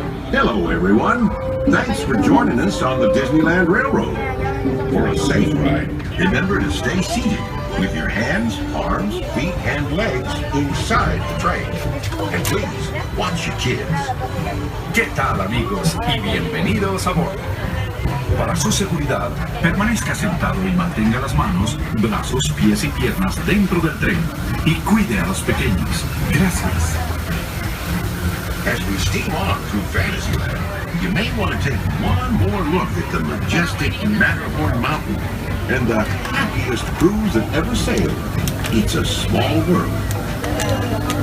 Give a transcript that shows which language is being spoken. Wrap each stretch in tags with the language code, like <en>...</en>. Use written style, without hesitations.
<en>Hello, everyone. Thanks for joining us on the Disneyland Railroad. For a safe ride, remember to stay seated with your hands, arms, feet, and legs inside the train. And please, watch your kids.</en> <es>¿Qué tal, amigos? Y bienvenidos a bordo. Para su seguridad, permanezca sentado y mantenga las manos, brazos, pies y piernas dentro del tren. Y cuide a los pequeños. Gracias.</es> <en>As we steam on through Fantasyland, you may want to take one more look at the majestic Matterhorn Mountain and the happiest cruise that ever sailed. It's a small world.</en>